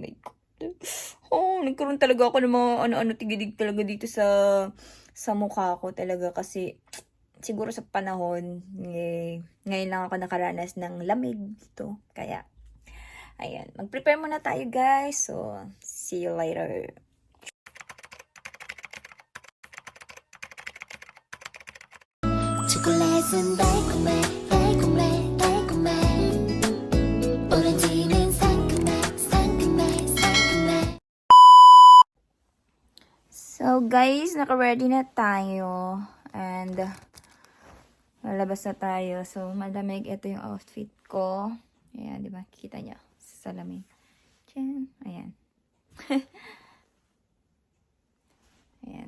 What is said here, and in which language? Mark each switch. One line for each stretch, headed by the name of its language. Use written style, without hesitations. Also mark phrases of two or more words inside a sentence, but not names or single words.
English: My God.
Filipino: Oh, nagkaroon talaga ako ng mga ano-ano tigidig talaga dito sa mukha ko talaga kasi siguro sa panahon, ngayon lang ako nakaranas ng lamig dito. Kaya, ayan. Mag-prepare muna tayo, guys.
English: So, see you later.
Korean: 초콜릿은 달콤해 달콤해 달콤해 오렌지는 상큼해 상큼해 상큼해.
Filipino: So, guys, naka-ready na tayo. And, lalabas na tayo. So, malamig. Ito yung outfit ko. Ayan, di ba? Kita niyo sa salamin. Diyan. Ayan. Ayan.